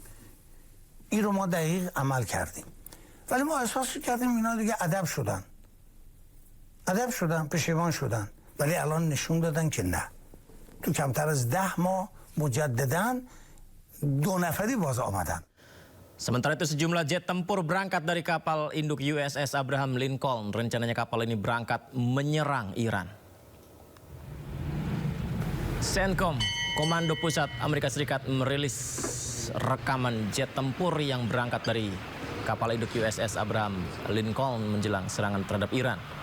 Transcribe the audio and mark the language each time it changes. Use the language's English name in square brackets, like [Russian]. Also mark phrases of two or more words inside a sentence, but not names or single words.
[Persian] این رو ما دقیق عمل کردیم. ولی ما احساس کردیم اینا دیگه ادب شدن، پشیمان شدن، ولی الان نشون دادن که نه. تو کمتر از 10 ماه مجدداً 2 نفری باز آمدن. [Indonesian] Sementara itu, sejumlah jet tempur berangkat dari kapal induk USS Abraham Lincoln. Rencananya kapal ini berangkat menyerang Iran. CENTCOM, Komando Pusat Amerika Serikat, merilis rekaman jet tempur yang berangkat dari kapal induk USS Abraham Lincoln menjelang serangan terhadap Iran.